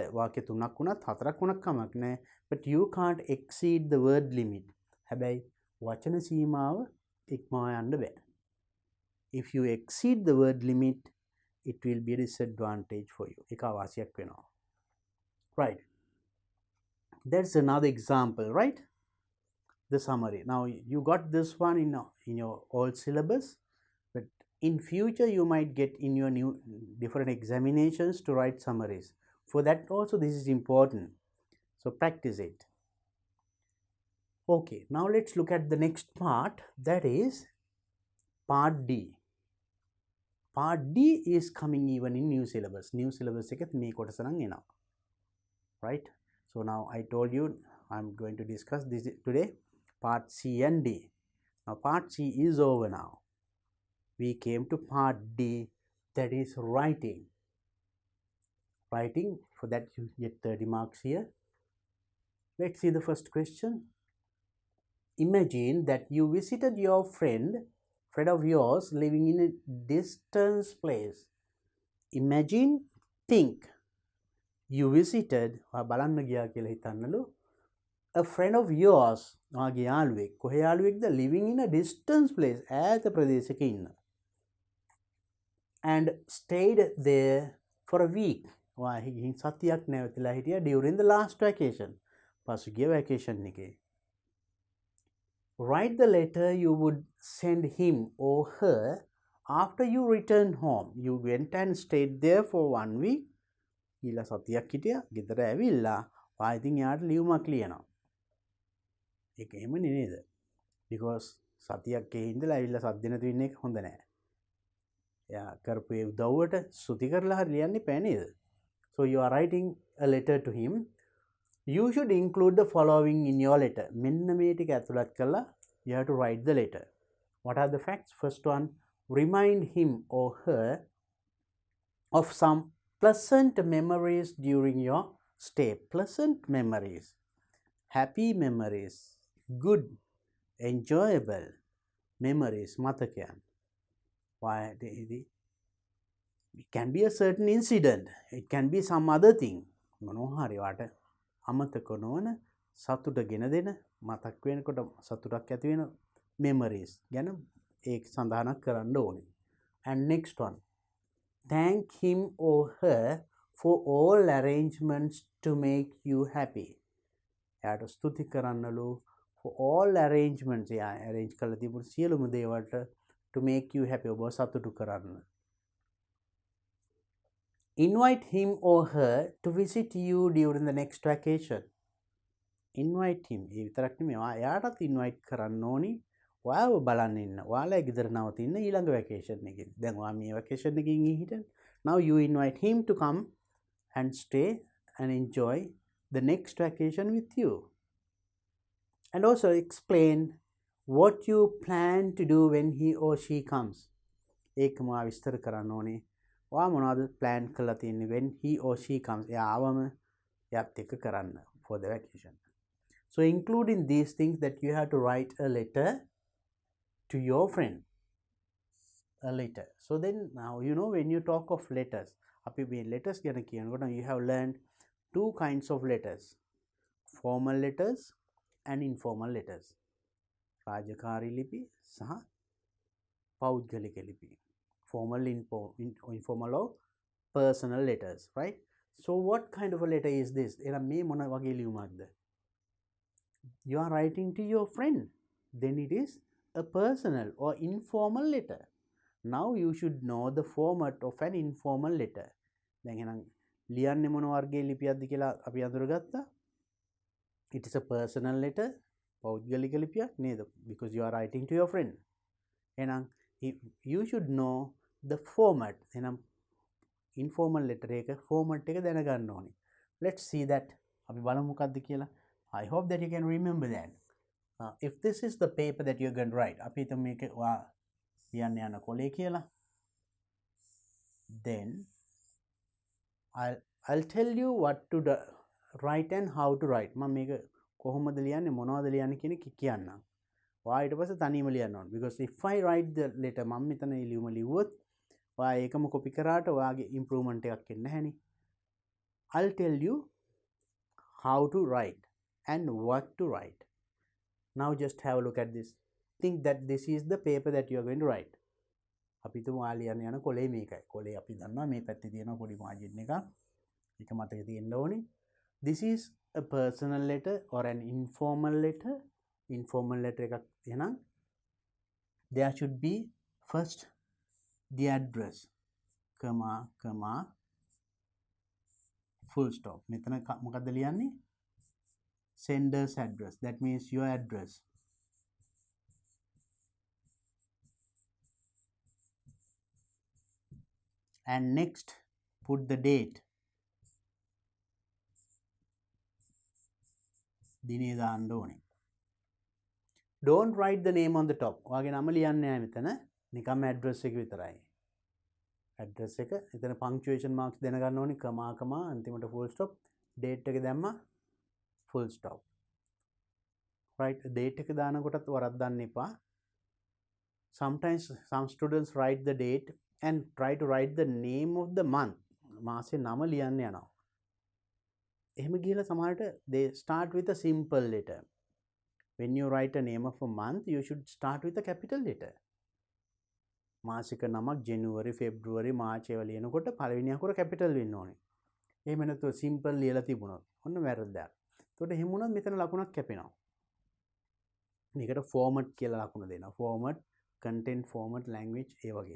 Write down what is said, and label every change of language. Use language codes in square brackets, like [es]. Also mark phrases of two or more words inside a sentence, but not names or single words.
[si] වාක්‍ය 3ක් වුණත් 4ක් වුණත් කමක් නැහැ. [en] But you can't exceed the word limit. [si] හැබැයි වචන සීමාව ඉක්මවා යන්න බෑ. [en] If you exceed the word limit, it will be a disadvantage for you. [si] එක අවාසියක් වෙනවා. [en] Right. That's another example, right? The summary. Now you got this one in your old syllabus, but in future you might get in your new different examinations to write summaries. For that also this is important. So practice it. Okay, now let's look at the next part, that is part D. Part D is coming even in new syllabus. New syllabus [si] එකත් මේ කොටස නම් එනවා. [en] Right? So now I told you I'm going to discuss this today, part C and D. Now part C is over now. We came to part D, that is writing. Writing, for that you get 30 marks here. Let's see the first question. Imagine that you visited your friend of yours living in a distant place. Imagine, think. You visited, [si] බලන්න ගියා කියලා හිතන්නලු. [en] A friend of yours, [si] ඔයාගේ යාළුවෙක්. කොහේ යාළුවෙක්ද? [en] Living in a distant place. [si] ඈත ප්‍රදේශයක ඉන්න. [en] And stayed there for a week. [si] ඔයා ගිහින් සතියක් නැවතිලා හිටියා [en] during the last vacation. [si] පසුගිය vacation එකේ. [en] Write the letter you would send him or her after you returned home. You went and stayed there for 1 week. [si] ඊළඟ සතියක් හිටියා. ගෙදර ඇවිල්ලා ඔයා ඉතින් යාට ලියුමක් ලියනවා. ඒක එහෙමනේ නේද? because සතියක් ගේ ඉඳලා ඇවිල්ලා සද්ද නැති වෙන එක හොඳ නෑ. එයා කරපු ඒ උදව්වට සුති කරලා හරි ලියන්න එපා නේද? [en] So you are writing a letter to him. You should include the following in your letter. [si] මෙන්න මේ ටික ඇතුළත් කරලා [en] you have to write the letter. What are the facts? First one, remind him or her of some pleasant memories during your stay. Pleasant memories, happy memories, good, enjoyable memories. [si] මතකයන්. Why? [en] It can be a certain incident. It can be some other thing. [si] මොනවා හරි වාට අමතක නොවන සතුට ගෙන දෙන මතක් වෙනකොට සතුටක් ඇති වෙන memories ගැන ඒක සඳහනක් කරන්න ඕනේ. [en] And next one, thank him or her for all arrangements to make you happy. [si] එයාට ස්තුති කරන්නලු [en] for all arrangements. [si] එයා arrange කරලා තිබුණු සියලුම දේවල්ට [en] to make you happy, [si] ඔබ සතුටු කරන්න. [en] Invite him or her to visit you during the next vacation. Invite him. [si] ඒ විතරක් නෙමෙයි, එයාටත් invite කරන්න ඕනි. ඔයාව බලන්න ඉන්න. ඔයාලා ගෙදර නවතින්න ඊළඟ vacation එකේ. දැන් ඔයා මේ vacation එකකින් හිටින්. [en] Now you invite him to come and stay and enjoy the next vacation with you. And also explain what you plan to do when he or she comes. [si] ඒකම ඔයා විස්තර කරන්න ඕනේ. ඔයා මොනවද plan කරලා තියෙන්නේ [en] when he or she comes. [si] එයා ආවම එයාත් එක්ක කරන්න [en] for the vacation. So including these things that you have to write a letter to your friend. A letter. So then now you know when you talk of letters, [si] අපි මේ letters ගැන කියනකොට [en] you have learned two kinds of letters. Formal letters and informal letters. [si] රාජකාරී ලිපි සහ පෞද්ගලික ලිපි. [en] Formal, informal or personal letters, right? So what kind of a letter is this? [si] එහෙනම් මේ මොන වගේ ලියුමක්ද? [en] You are writing to your friend. Then it is a personal or informal letter. Now you should know the format of an informal letter. [si] දැන් එහෙනම් ලියන්නේ මොන වර්ගයේ ලිපියක්ද කියලා අපි අඳුරගත්තා. [en] It is a personal letter. [si] පෞද්ගලික ලිපියක් නේද? [en] Because you are writing to your friend. එහෙනම් you should know the format. [si] එහෙනම් [en] informal letter [si] එක format එක දැනගන්න ඕනේ. [en] Let's see that. [si] අපි බලමු මොකක්ද කියලා. [en] I hope that you can remember that. If this is the paper that you're going to write, [si] අපි හිතමු මේක ඔයා ලියන්න යන කොලේ කියලා. [en] Then I'll tell you what to write and how to write. [si] මම මේක කොහොමද ලියන්නේ මොනවද ලියන්නේ කියන එක කියන්නම්. ඔයා ඊට පස්සේ තනියම ලියන්න ඕන. [en] Because if I write the letter [si] මම මෙතන ලියුම ලිව්වොත් ඔයා ඒකම copy කරාට ඔයාගේ improvement එකක් එන්නේ නැහැනේ. [en] I'll tell you how to write and what to write. Now just have a look at this. Think that this is the paper that you are going to write. [si] අපි තුමු ඔයා ලියන්න යන කොලේ මේකයි. කොලේ අපි දන්නවා මේ පැත්තේ තියෙන පොඩි margin එකක්. ඒක මතක තියෙන්න ඕනේ. [en] This is a personal letter or an informal letter. Informal letter [si] එකක් එහෙනම් [en] there should be first the address, comma, full stop. [si] මෙතන මොකක්ද ලියන්නේ? [en] Sender's address. That means your address. And next put the date. [si] දිනේ දාන්න ඕනේ. [en] Don't write the name on the top. [si] ඔයාගේ නම ලියන්නේ නැහැ මෙතන. නිකම්ම address එක විතරයි. address එක එතන punctuation marks දැනගන්න ඕනේ. comma අන්තිමට full stop. date එක දැම්මා full stop. Right? date එක දානකොටත් වරද්දන්න එපා. [en] Sometimes some students write the date and try to write the name of the month. [si] මාසේ නම ලියන්න යනවා. එහෙම ගිහලා සමහරට [en] they start with a simple letter. When you write a name of a month, you should start with a capital letter. [si] මාසික නමක් [en] January, February, March [si] ඒවා ලියනකොට පළවෙනි අකුර capital වෙන්න ඕනේ. එහෙම නැත්නම් simple ලියලා තිබුණොත් ඔන්න වැරද්දක්. එතකොට එහෙම වුණොත් මෙතන ලකුණක් කැපෙනවා. මේකට format කියලා ලකුණ දෙනවා. [en] Format, content, format, language [si] ඒ වගේ.